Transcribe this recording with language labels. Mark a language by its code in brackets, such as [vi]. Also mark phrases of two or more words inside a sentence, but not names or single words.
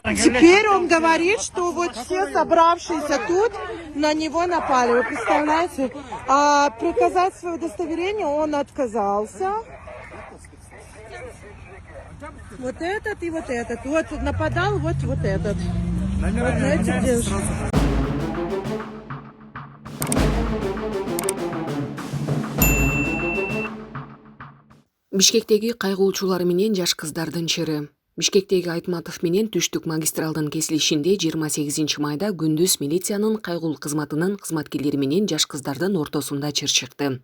[ru] Теперь он говорит, что вот все собравшиеся тут на него напали. Вы представляете? А приказать свое удостоверение он отказался. Вот этот и вот этот. Вот нападал вот этот. Знаете, где же? [ky] Бишкектеги кайгылуучулар менен жаш кыздардын чыры. Бишкектеги Айтматов менен Түштүк магистралдын кесилишинде 28 майда күндүз милициянын кайгыл кызматынын кызматкерлери менен жаш кыздардын ортосунда чыр чыкты.